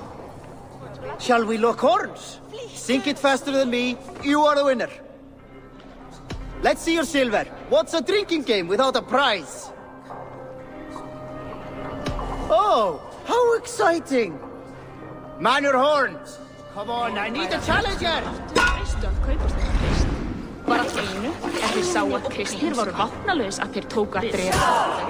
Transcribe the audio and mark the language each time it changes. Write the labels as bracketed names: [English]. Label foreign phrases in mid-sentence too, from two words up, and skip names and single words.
[English] Shall we lock horns? Sink it faster than me. You are the winner. Let's see your silver. What's a drinking game without a prize? Oh, how exciting! Man your horns! Come on, I need a challenger! [Icelandic] Var allt í einu, ef þeir sá að kristnir voru vopnalaus að þeir tóku að drepa þau.